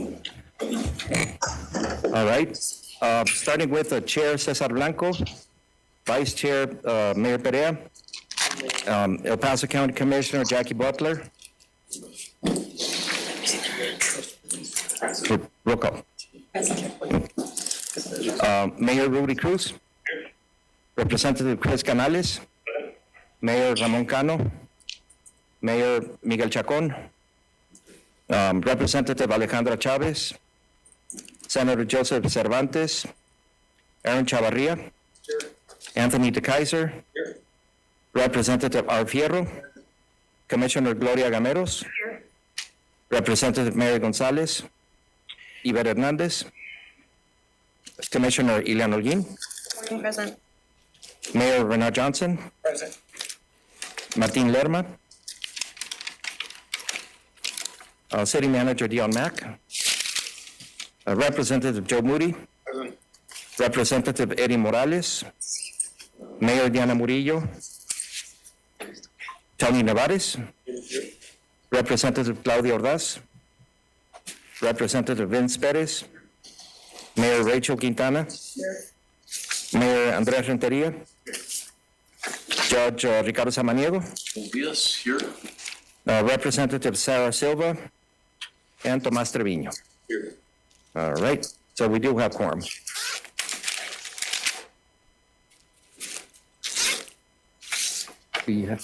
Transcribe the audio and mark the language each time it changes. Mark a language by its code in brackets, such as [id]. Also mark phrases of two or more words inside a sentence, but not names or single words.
[en] All right, starting with the Chair Cesar Blanco, Vice Chair Mayor Perea, El Paso County Commissioner Jackie Butler. Roll call. Mayor Rudy Cruz. Representative Chris Canales. Mayor Ramon Cano. Mayor Miguel Chacon. Representative Alejandra Chavez. Senator Joseph Cervantes. Aaron Chavarria. Anthony DeKaiser. Representative R. Fierro. Commissioner Gloria Gameros. Representative Mary Gonzalez. Iber Hernandez. Commissioner Ileana Holguín. Present. Mayor Renard Johnson. Present. Martin Lerma. City Manager Dion Mack. Representative Joe Moody. Present. Representative Eddie Morales. Mayor Diana Murillo. Tony Nevares. Representative Claudia Ordaz. Representative Vince Perez. Mayor Rachel Quintana. Mayor Andres Renteria. Judge Ricardo Samaniego. Yes, here. Representative Sarah Silva. And Tomas Trevino. Here. All right, so we do have quorum. We have